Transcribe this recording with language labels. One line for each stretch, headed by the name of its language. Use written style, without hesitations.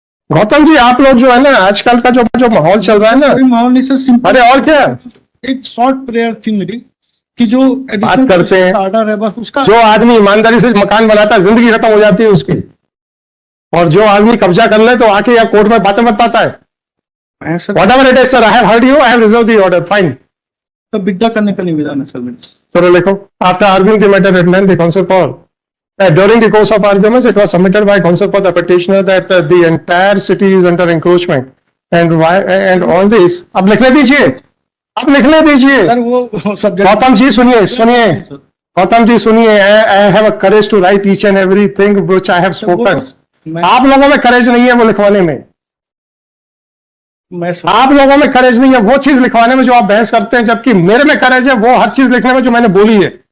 Hindi: गौतम जी, आप लोग जो है ना, आजकल का जो माहौल चल रहा है ना, कोई माहौल नहीं सर, सिंपल। अरे और क्या, एक शॉर्ट प्रेयर थी मेरी कि जो बात करते हैं, ऑर्डर है बस उसका। जो आदमी ईमानदारी से मकान बनाता है, जिंदगी खत्म हो जाती है उसकी। और जो आदमी कब्जा कर ले तो आके या कोर्ट में बातें बताता है।
English: Whatever it is, sir, I have heard you. I have reserved the order. Fine.
Hindi: तो विड्रॉ करने का निवेदन है सर मेरा। चलो लिखो।
English: After arguing the matter at length, the counsel for during the course of arguments, it was submitted by counsel for the petitioner that the entire city is under encroachment and all this.
Hindi: अब लिखने दीजिए, अब लिखने दीजिए sir. वो subject Gautam ji सुनिए गौतम जी सुनिए।
English: I have a courage to write each and everything which I have spoken.
Hindi: आप लोगों में करेज नहीं है वो लिखवाने में। आप लोगों में करेज नहीं है वो चीज लिखवाने में जो आप बहस करते हैं, जबकि मेरे में करेज है वो हर चीज लिखने में जो मैंने बोली है।